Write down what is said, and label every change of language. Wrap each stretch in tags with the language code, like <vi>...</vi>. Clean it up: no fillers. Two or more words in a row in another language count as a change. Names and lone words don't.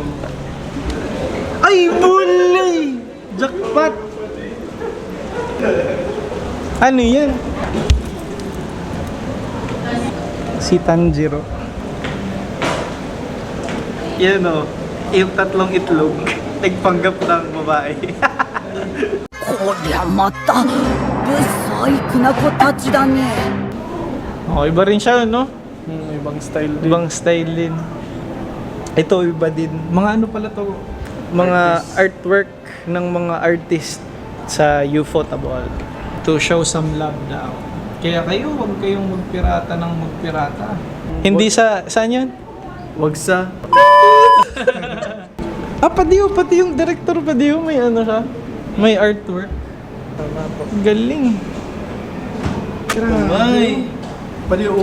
<tl>Ay, bulay! Jackpot! Ano yan? Si Tanjiro. Yan yung tatlong itlog. Nagpanggap ng babae.</tl> <ja>こりゃまたブサイクな子たちだね。</ja> <tl>Iba rin siya, no? Ibang style din. Ibang style din. Ito, iba din. Mga pala to? Mga artwork ng mga artist sa Ufotable.</tl> <en>To show some love</en> <tl>daw. Kaya kayo, huwag kayong magpirata ng magpirata. Hindi saan yun? Wag sa. Pati yung director may siya. May artwork. Galing. Ay. Pali yung</tl>